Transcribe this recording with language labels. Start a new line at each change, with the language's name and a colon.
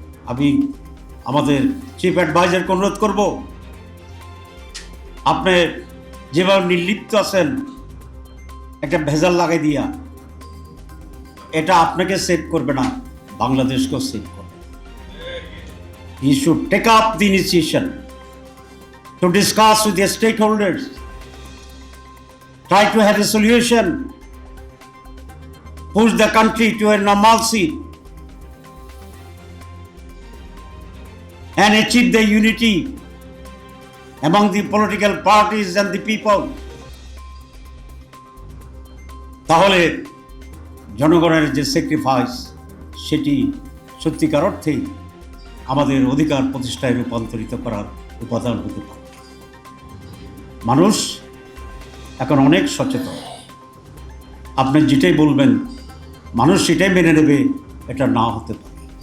Bangla: আমি আমাদের চিফ অ্যাডভাইজারকে অনুরোধ করব, আপনি যেভাবে নির্লিপ্ত আছেন একটা ভেজাল লাগাই দিয়া, এটা আপনাকে সেভ করবে না, বাংলাদেশকেও সেভ করবে।
English: He should take up the initiation to discuss with the stakeholders, try to have a solution, push the country to a normalcy and achieve the unity among the political parties and the people.
Bangla: তাহলে জনগণের যে sacrifice সেটি সত্যিকার অর্থেই আমাদের অধিকার প্রতিষ্ঠায় রূপান্তরিত করার উপাদান হতে পারে। মানুষ এখন অনেক সচেতন, আপনি যেটাই বলবেন মানুষ সেটাই মেনে নেবে, এটা না হতে পারে।